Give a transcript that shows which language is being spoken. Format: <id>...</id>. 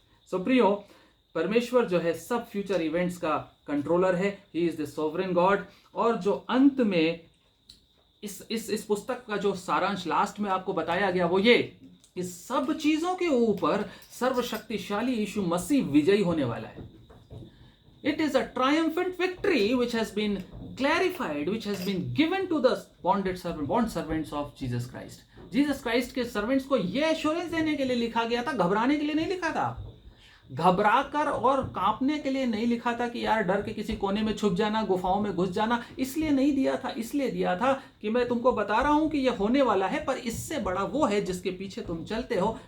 <hi>सो प्रियो, परमेश्वर जो है सब फ्यूचर इवेंट्स का कंट्रोलर है।</hi> <en>He is the sovereign God.</en> <hi>और जो अंत में इस पुस्तक का जो सारांश लास्ट में आपको बताया गया वो ये, इस सब चीजों के ऊपर सर्वशक्तिशाली यीशु मसीह विजयी होने वाला है।</hi> <en>It is a triumphant victory which has been clarified, which has been given to the bond servants of Jesus Christ.</en> <hi>Jesus Christ के सर्वेंट्स को यह एश्योरेंस देने के लिए लिखा गया था, घबराने के लिए नहीं लिखा था, घबराकर और कांपने के लिए नहीं लिखा था कि यार डर के किसी कोने में छुप जाना, गुफाओं में घुस जाना। इसलिए नहीं दिया था, इसलिए दिया था कि मैं तुमको बता रहा हूं कि यह होने वाला है, पर इससे बड़ा वो है जिसके पीछे तुम चलते हो।</hi>